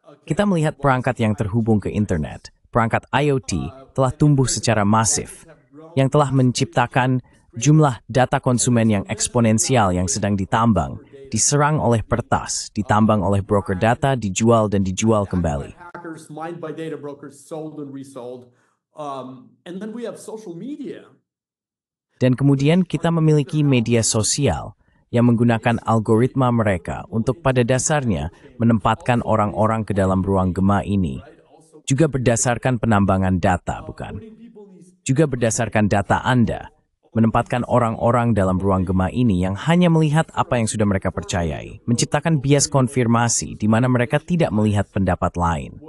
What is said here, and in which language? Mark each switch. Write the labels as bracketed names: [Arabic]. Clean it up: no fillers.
[Indonesian] Kita melihat perangkat yang terhubung ke internet, perangkat IoT telah tumbuh secara masif, yang telah menciptakan jumlah data konsumen yang eksponensial yang sedang ditambang, diserang oleh pertas, ditambang oleh broker data, dijual dan dijual kembali. [English] Hackers mined by data brokers, sold and resold. And then we have social media. [Indonesian] Dan kemudian kita memiliki media sosial yang menggunakan algoritma mereka untuk pada dasarnya menempatkan orang-orang ke dalam ruang gema ini. Juga berdasarkan penambangan data, bukan? Juga berdasarkan data Anda, menempatkan orang-orang dalam ruang gema ini yang hanya melihat apa yang sudah mereka percayai, menciptakan bias konfirmasi di mana mereka tidak melihat pendapat lain.